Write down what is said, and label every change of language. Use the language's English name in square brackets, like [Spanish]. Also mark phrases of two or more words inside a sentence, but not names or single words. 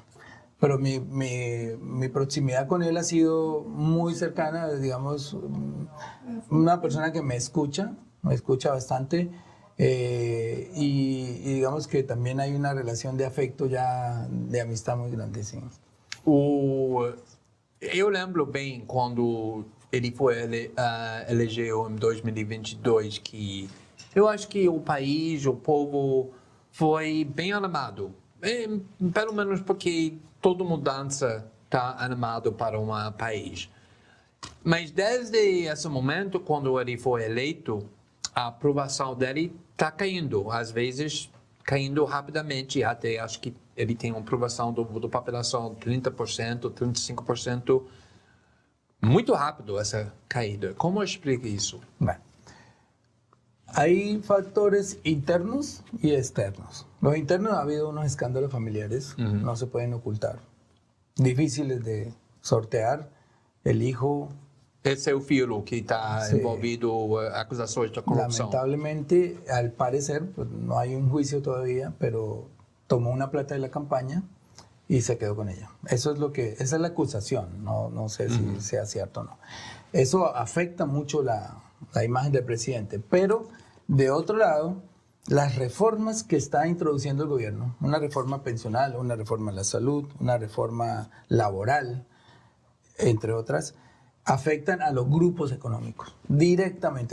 [Spanish] Pero mi proximidad con él ha sido muy cercana, digamos, una persona que me escucha bastante y digamos que también hay una relación de afecto ya, de amistad muy grande, sí. [Portuguese] Eu lembro bem quando ele foi elegeu em 2022 que eu acho que o país, o povo foi bem animado. Pelo menos porque toda mudança está animado para um país. Mas desde esse momento, quando ele foi eleito, a aprovação dele está caindo. Às vezes, caindo rapidamente. Até acho que ele tem uma aprovação da população 30%, 35%. Muito rápido essa caída. Como explica isso? [Spanish] Bueno, hay factores internos y externos. Los internos, ha habido unos escándalos familiares, no se pueden ocultar, difíciles de sortear. El hijo... [Portuguese] Esse é o filho que está envolvido en acusações de corrupção. [Spanish] Lamentablemente, al parecer, pues, no hay un juicio todavía, pero tomó una plata de la campaña y se quedó con ella. Esa es la acusación, no sé si sea cierto o no. Eso afecta mucho la imagen del presidente, pero de otro lado, las reformas que está introduciendo el gobierno, una reforma pensional, una reforma a la salud, una reforma laboral, entre otras, afectan a los grupos económicos directamente.